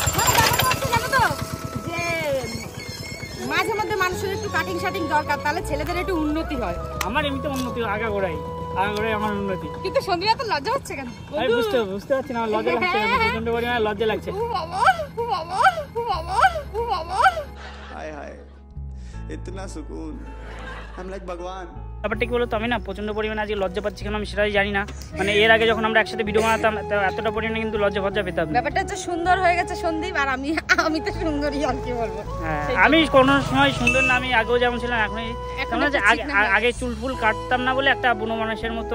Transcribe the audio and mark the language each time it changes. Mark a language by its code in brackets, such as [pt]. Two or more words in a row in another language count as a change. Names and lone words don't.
[bn] মানে ব্যাপারটা হচ্ছে জানো তো, যে মাঝে মধ্যে মানুষের একটু কাটিং শাটিং দরকার, তাহলে ছেলেদের একটু উন্নতি হয়। আমার এমনিতে উন্নতি আগাগোড়াই আমার উন্নতি। কিন্তু সন্ধ্যা তো লজ্জা হচ্ছে কেন? আমি বুঝতে পারছি না, আমার লজ্জা লাগছে, প্রচন্ড পরিমাণে লজ্জা লাগছে। ও বাবা ও বাবা ও বাবা ও বাবা, [hi] हाय हाय इतना सुकून [en] I'm like [hi] भगवान। [bn] ব্যাপারটা কি বলতো, আমি না প্রচন্ড পরিমাণে আজকে লজ্জা পাচ্ছি কেন আমি সেটাই জানি না। মানে এর আগে যখন আমরা একসাথে ভিডিও বানাতাম এতটা পরিমাণে কিন্তু লজ্জা পেতাম না। ব্যাপারটা হচ্ছে সুন্দর হয়ে গেছে সন্দীপ, আর আমি তো সুন্দরই, আর কি বলবো। হ্যাঁ, আমি কোনো সময় সুন্দর না, আমি আগেও যেমন ছিলাম এখনই। আগে চুল ফুল কাটতাম না বলে একটা বুনো মানুষের মতো